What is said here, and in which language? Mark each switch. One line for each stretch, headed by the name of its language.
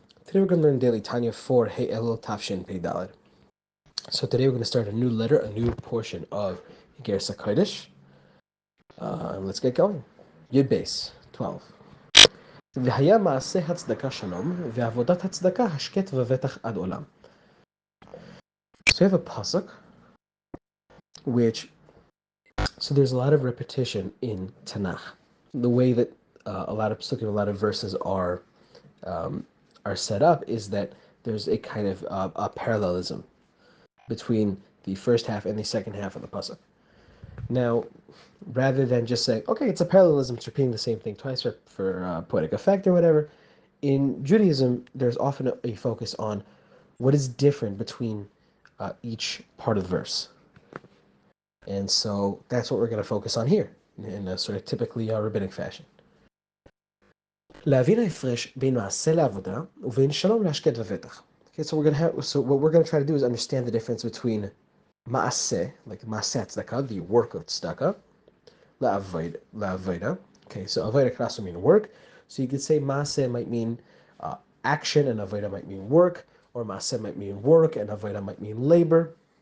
English: Today we're going to learn daily Tanya 4 Hey Elul Tafshin Pei Daled. So today we're going to start a new letter, a new portion of Gersa Kodesh. Let's get going. Yud Beis 12.
Hebrew: והיה מעשה הצדקה שלום, ועבודת הצדקה השקט ובטח עד עולם.
English: So we have a pasuk, so there's a lot of repetition in Tanakh. The way that a lot of pasukim, a lot of verses are set up is that there's a kind of a parallelism between the first half and the second half of the pasuk. Now, rather than just saying, okay, it's a parallelism, it's repeating the same thing twice for poetic effect or whatever, in Judaism, there's often a focus on what is different between each part of the verse. And so that's what we're going to focus on here, in a sort of typically rabbinic fashion.
Hebrew: להבין ההפרש בין מעשה לעבודה ובין שלום להשקט ובטח.
English: Okay, so what we're going to try to do is understand the difference between ma'aseh, like ma'aseh tzedakah, the work of tzedakah, la'avoda. Okay, so avoda can also mean work. So you could say ma'aseh might mean action, and avoda might mean work, or ma'aseh might mean work, and avoda might mean labor.